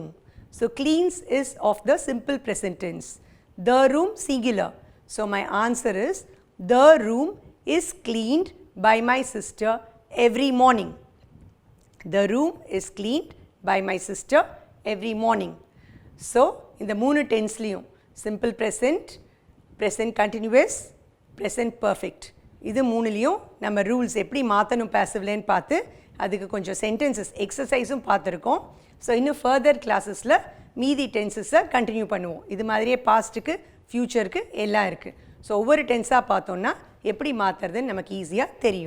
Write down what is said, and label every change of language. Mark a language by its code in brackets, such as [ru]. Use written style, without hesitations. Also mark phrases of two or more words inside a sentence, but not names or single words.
[en] So cleans is of the simple present tense. The room singular. So my answer is, the room is cleaned by my sister every morning. The room is cleaned by my sister every morning. So [ta] இந்த மூணு டென்ஸ்லையும் [en] simple present, present continuous, present perfect, [ta] இது மூணுலையும் நம்ம ரூல்ஸ் எப்படி மாற்றணும் பேசிவ்லேன்னு பார்த்து அதுக்கு கொஞ்சம் [en] sentences exercise [ta] பார்த்துருக்கோம். ஸோ இன்னும் [en] further classes [ta] மீதி [en] tenses continue [ta] பண்ணுவோம். இது மாதிரியே [en] past future [ta] எல்லாம் இருக்குது. ஸோ ஒவ்வொரு டென்ஸாக பார்த்தோன்னா எப்படி மாற்றுறதுன்னு நமக்கு ஈஸியாக தெரியும்.